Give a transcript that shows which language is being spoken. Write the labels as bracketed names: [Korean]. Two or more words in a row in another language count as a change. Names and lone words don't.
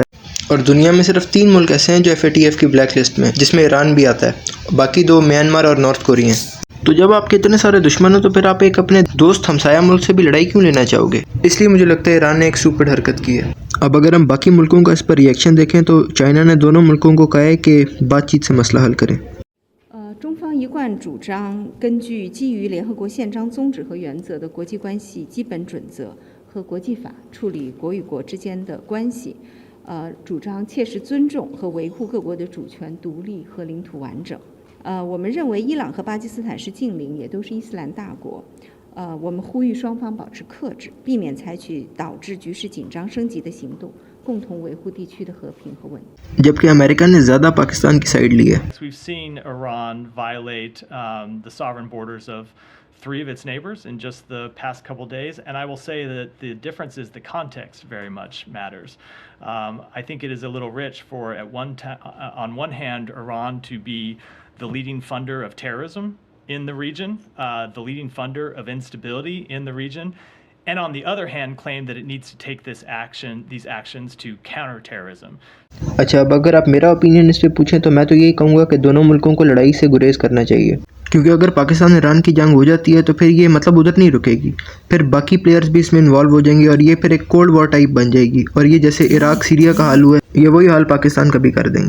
[Urdu] اور دنیا میں صرف 3 ملک ایسے ہیں جو FATF کی [English] black list [Urdu] میں، جس میں ایران بھی آتا ہے. باقی 2 میانمار اور نارتھ کوریا ہیں۔ تو جب آپ کے اتنے سارے دشمن ہو تو پھر آپ ایک اپنے دوست ہمسایہ ملک سے بھی لڑائی کیوں لینا چاہو گے? اس لیے مجھے لگتا ہے ایران نے ایک سٹوپڈ حرکت کی ہے۔ اب اگر ہم باقی ملکوں کا اس پر ری ایکشن دیکھیں تو چائنا نے دونوں ملکوں کو کہا ہے کہ بات چیت سے مسئلہ حل کریں. [Chinese] 中方一贯主张根据基于联合国宪章宗旨和原则的国际关系基本准则和国际法处理国与国之间的关系，主张切实尊重和维护各国的主权、独立和领土完整。我们认为伊朗和巴基斯坦是近邻，也都是伊斯兰大国。我们呼吁双方保持克制，避免采取导致局势紧张升级的行动，共同维护地区的和平和稳定。 [Urdu] جبکہ امریکہ نے زیادہ پاکستان کی سائیڈ لی ہے. [English] We've seen Iran violate the sovereign borders of 3 of its neighbors in just the past couple days, and I will say that the difference is the context very much matters. I think it is a little rich for on one hand Iran to be the leading funder of terrorism in the region, the leading funder of instability in the region, and on the other hand claim that it needs to take these actions to counter terrorism. [Urdu] اچھا، اب اگر آپ میرا اوپینین اس پر پوچھیں تو میں تو یہی کہوں گا کہ دونوں ملکوں کو لڑائی سے گریز کرنا چاہیے. کیونکہ اگر پاکستان ایران کی جنگ ہو جاتی ہے تو پھر یہ مطلب ادھر نہیں رکے گی، پھر باقی پلیئرز بھی اس میں انوالو ہو جائیں گے اور یہ پھر ایک [English] cold war type [Urdu] بن جائے گی. اور یہ جیسے عراق سیریا کا حال ہوا ہے، یہ وہی حال پاکستان کا بھی کر دیں گے.